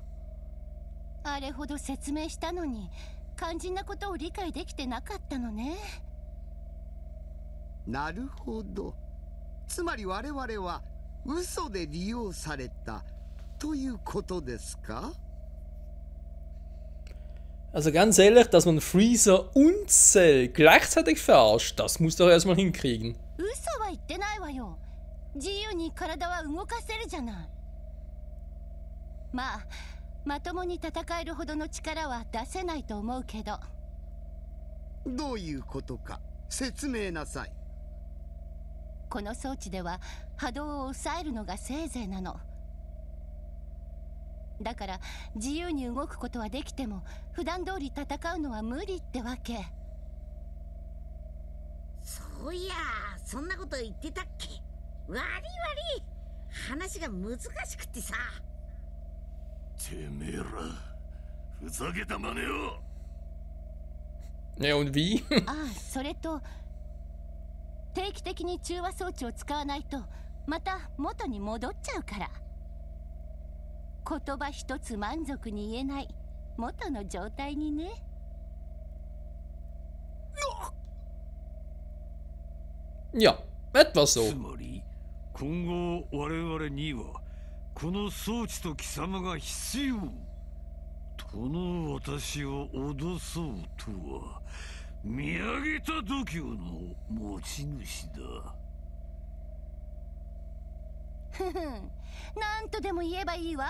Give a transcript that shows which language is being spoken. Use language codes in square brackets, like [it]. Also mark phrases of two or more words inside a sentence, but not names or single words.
[ja] あれほど説明したのに肝心なことを理解できてなかったのね。なるほど。つまり我々は嘘で利用されたということですか？ [de] Also ganz ehrlich, dass man Freezer und Cell gleichzeitig verarscht, das muss doch erstmal hinkriegen. [ja] 嘘は言ってないわよ。自由に体は動かせるじゃない。まあ、まともに戦えるほどの力は出せないと思うけど。どういうことか説明なさい。この装置では波動を抑えるのがせいぜいなの。だから自由に動くことはできても普段通り戦うのは無理ってわけ。そういや、そんなこと言ってたっけ。悪い悪い、話が難しくってさ。てめえらふざけた真似を。 [de] Ne, und wie? [ja] ああ、それと定期的に中和装置を使わないとまた元に戻っちゃうから。言葉一つ満足に言えない元の状態にね。 [de] Ja, etwa so. [ja] つまり今後我々にはこの装置と貴様が必要。この私を脅そうとは見上げた度胸の持ち主だ。ふふん、なんとでも言えばいいわ。